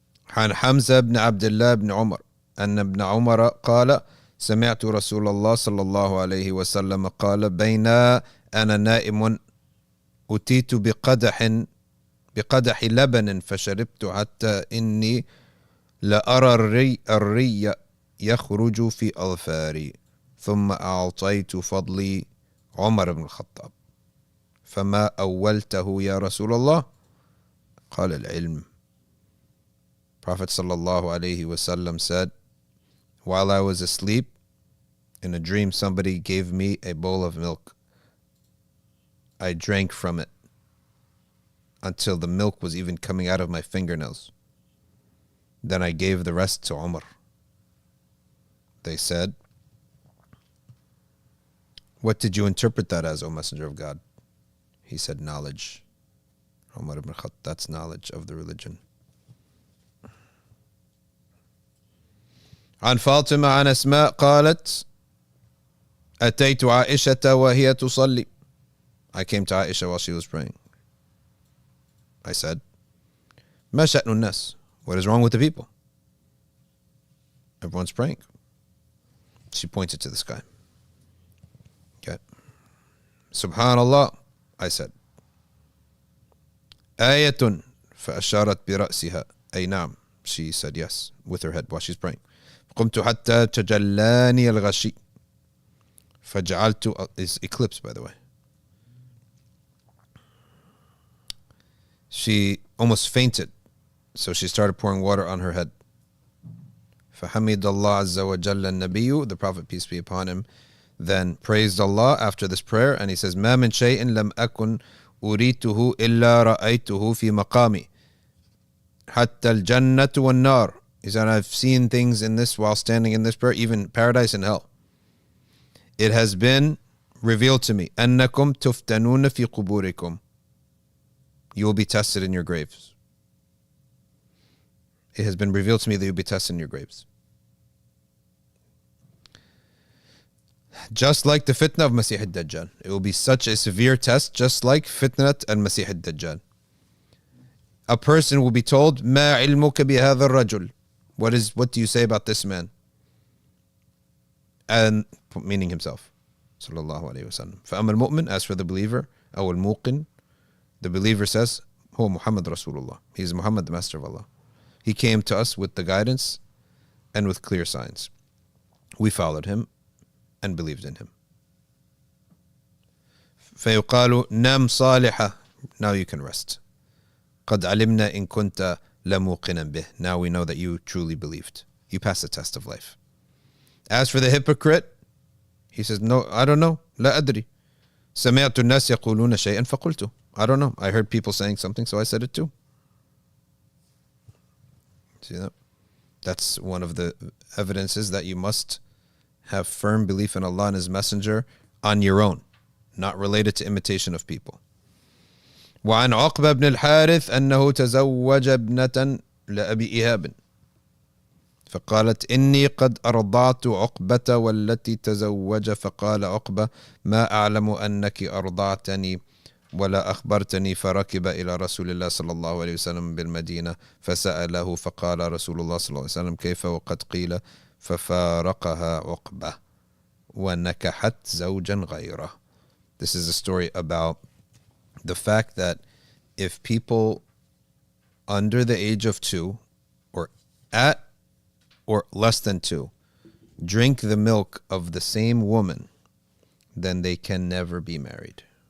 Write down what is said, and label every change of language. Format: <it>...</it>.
<ar>عن حمزة بن عبد الله بن عمر أن ابن عمر قال سمعت رسول الله صلى الله عليه وسلم قال بين أنا نائم أتيت بقدح لبن فشربت حتى إني لأرى الري يخرج في أظفاري ثم أعطيت فضلي عمر بن الخطاب فما أولته يا رسول الله قال العلم.</ar> <en>Prophet sallallahu alaihi wasallam said, while I was asleep, in a dream somebody gave me a bowl of milk. I drank from it until the milk was even coming out of my fingernails. Then I gave the rest to Umar. They said, what did you interpret that as, O Messenger of God? He said, knowledge. Umar ibn Khattab, that's knowledge of the religion.</en> <ar>عن فاطمة عن أسماء قالت أتيت عائشة وهي تصلي.</ar> <en>I came to Aisha while she was praying. I said,</en> <ar>ما شأن الناس?</ar> <en>What is wrong with the people? Everyone's praying. She pointed to the sky. Okay. Subhanallah, I said.</en> <ar>آية فأشارت برأسها. أي نعم.</ar> <en>She said yes with her head while she's praying.</en> <ar>قمت حتى تجلاني الغشي فجعلت</ar> <en>is eclipse, by the way. She almost fainted, so she started pouring water on her head.</en> <ar>فحمد الله عز وجل النبي,</ar> <en>the Prophet, peace be upon him, then praised Allah after this prayer, and he says,</en> <ar>ما من شيء لم أكن أريته إلا رأيته في مقامي حتى الجنة والنار.</ar> <en>He said, I've seen things in this while standing in this prayer, even paradise and hell. It has been revealed to me.</en> <ar>أنكم تفتنون في قبوركم.</ar> <en>You will be tested in your graves. It has been revealed to me that you'll be tested in your graves. Just like the fitna of Masih al-Dajjal. It will be such a severe test, just like fitnat al-Masih al-Dajjal. A person will be told,</en> <ar>ما علمك بهذا الرجل?</ar> <en>What do you say about this man? And meaning himself. Sallallahu alayhi wa sallam.</en> <ar>فأما المؤمن,</ar> <en>as for the believer,</en> <ar>أو الموقن,</ar> <en>the believer says, هو Muhammad Rasulullah. He is Muhammad, the Master of Allah. He came to us with the guidance and with clear signs. We followed him and believed in him.</en> <ar>فيقال نم صالحة.</ar> <en>Now you can rest.</en> <ar>قد علمنا إن كنت لموقنا به.</ar> <en>Now we know that you truly believed. You passed the test of life. As for the hypocrite, he says, no, I don't know.</en> <ar>لا أدري. سمعت الناس يقولون شيئا فقلته.</ar> <en>I don't know. I heard people saying something, so I said it too. See that? That's one of the evidences that you must have firm belief in Allah and His Messenger on your own, not related to imitation of people.</en> <ar>وعن عقبة بن الحارث أنه تزوج ابنة لأبي إيهاب فقالت إني قد أرضعت عقبة والتي تزوج فقال عقبة ما أعلم أنك أرضعتني ولا أخبرتني فركب إلى رسول الله صلى الله عليه وسلم بالمدينة فسأله فقال رسول الله صلى الله عليه وسلم كيف وقد قيل ففارقها عقبة ونكحت زوجا غيره.</ar> <en>This is a story about the fact that if people under the age of 2 or at or less than 2 drink the milk of the same woman, then they can never be married.</en>